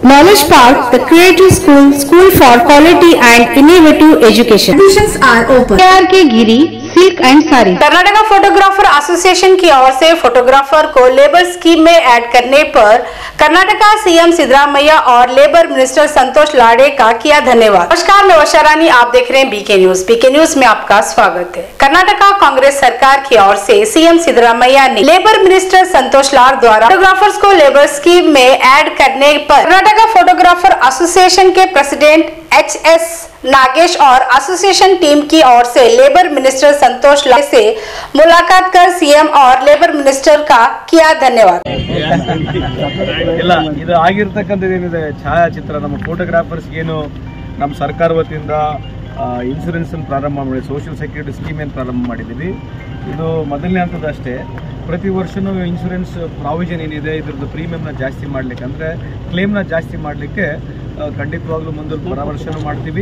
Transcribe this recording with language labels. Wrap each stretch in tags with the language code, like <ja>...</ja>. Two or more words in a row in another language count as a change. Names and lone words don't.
<en>College Park, the Creative School, School for Quality and Innovative Education. Admissions are open. KRK Giri, Silk and Sari.</en> <hi>कर्नाटक फोटोग्राफर एसोसिएशन की ओर से फोटोग्राफर को</hi> <en>labour scheme</en> <hi>में ऐड करने पर कर्नाटक सीएम सिद्धरामैया और</hi> <en>labour minister</en> <hi>संतोष लाड़े का किया धन्यवाद। नमस्कार, मैं वर्षा रानी, आप देख रहे हैं बीके न्यूज। बीके न्यूज में आपका स्वागत है। कर्नाटक कांग्रेस सरकार की ओर से सीएम सिद्धरामैया ने</hi> <en>labour minister</en> <hi>संतोष लाड़ द्वारा फोटोग्राफर्स को</hi> <en>labour scheme</en> <hi>में ऐड करने पर कर्नाटक फोटोग्राफर एसोसिएशन के प्रेसिडेंट HS नागेश और</hi> <en>association team</en> <hi>की ओर से</hi> <en>labour minister</en> <hi>संतोष लाड़े से मुलाकात कर सीएम और</hi> <en>labour minister</en> <hi>का किया धन्यवाद।</hi> <kn>ಇಲ್ಲ ಇದು ಆಗಿರತಕ್ಕಂಥದ್ದು ಏನಿದೆ ಛಾಯಾಚಿತ್ರ ನಮ್ಮ ಫೋಟೋಗ್ರಾಫರ್ಸ್ ಏನು ನಮ್ಮ ಸರ್ಕಾರ ವತಿಯಿಂದ ಇನ್ಶೂರೆನ್ಸ್ ಅನ್ನು ಪ್ರಾರಂಭ ಮಾಡಿ</kn> <en>social security scheme</en> <kn>ಏನು ಪ್ರಾರಂಭ ಮಾಡಿದ್ದೀವಿ. ಇದು ಮೊದಲನೇ ಹಂತದಷ್ಟೇ. ಪ್ರತಿ ವರ್ಷನೂ</kn> <en>insurance provision</en> <kn>ಏನಿದೆ ಇದ್ರದ್ದು ಪ್ರೀಮಿಯಂನ ಜಾಸ್ತಿ ಮಾಡಲಿಕ್ಕೆ ಅಂದರೆ ಕ್ಲೇಮ್ನ ಜಾಸ್ತಿ ಮಾಡಲಿಕ್ಕೆ ಖಂಡಿತವಾಗ್ಲೂ ಮುಂದೆ ಪರಾಮರ್ಶೆ ಮಾಡ್ತೀವಿ.</kn>